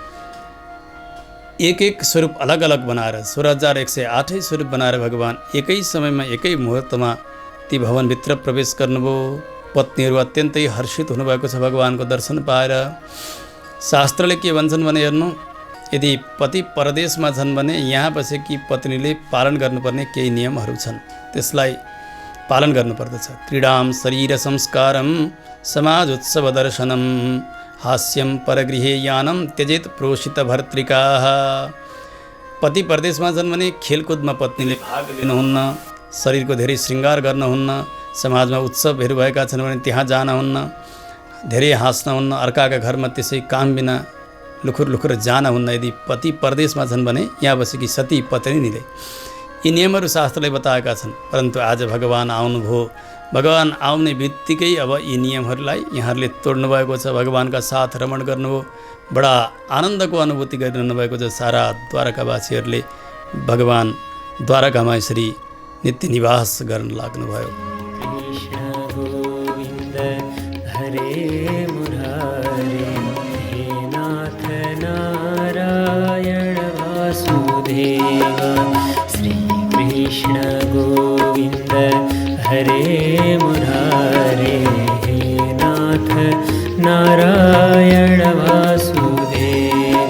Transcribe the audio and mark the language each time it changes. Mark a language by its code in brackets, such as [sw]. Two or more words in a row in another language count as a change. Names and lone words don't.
[ne] एक एक स्वरूप अलग अलग बनाएर 16,108 स्वरूप बनाएर भगवान एकै समयमा एकै मुहुर्तमा ती भवनभित्र प्रवेश गर्नुभयो। पत्नीहरू अत्यन्तै हर्षित हुनुभएको छ भगवानको दर्शन पाएर। शास्त्रले के भन्छन् भने हेर्नु, यदि पति परदेशमा छन् भने यहाँ बसेकी पत्नीले पालन गर्नुपर्ने केही नियमहरू छन्, त्यसलाई पालन गर्नुपर्दछ। [sa] क्रीडाम शरीर संस्कारम समाज उत्सव दर्शनम हास्यम परगृहे यानम त्यजेत प्रोषित भर्तृका। [ne] पति परदेशमा छन् भने खेलकुदमा पत्नीले भाग लिनुहुन्न, शरीरको धेरै श्रृङ्गार गर्नुहुन्न, समाजमा उत्सवहरू भएका छन् भने त्यहाँ जानुहुन्न, धेरै हाँस्नुहुन्न, अर्काका घरमा त्यसै काम बिना लुखुर लुखुर जानुहुन्न। यदि पति परदेशमा छन् भने यहाँ बसेकी सती पत्नीले यी नियमहरू शास्त्रले बताएका छन्। परन्तु आज भगवान आउनुभयो। भगवान आउने बित्तिकै अब यी नियमहरूलाई यहाँहरूले तोड्नु भएको छ। भगवानका साथ रमण गर्नुभयो। बडा आनन्दको अनुभूति गरिरहनु भएको छ सारा द्वारकावासीहरूले। भगवान द्वारकामा यसरी नित्य निवास गर्न लाग्नुभयो। [sa] कृष्ण गोविन्द हरे मुरारे हे नाथ नारायण वासुदेव। श्री कृष्ण गोविन्द हरे मुरारे हे नाथ नारायण वासुदेव।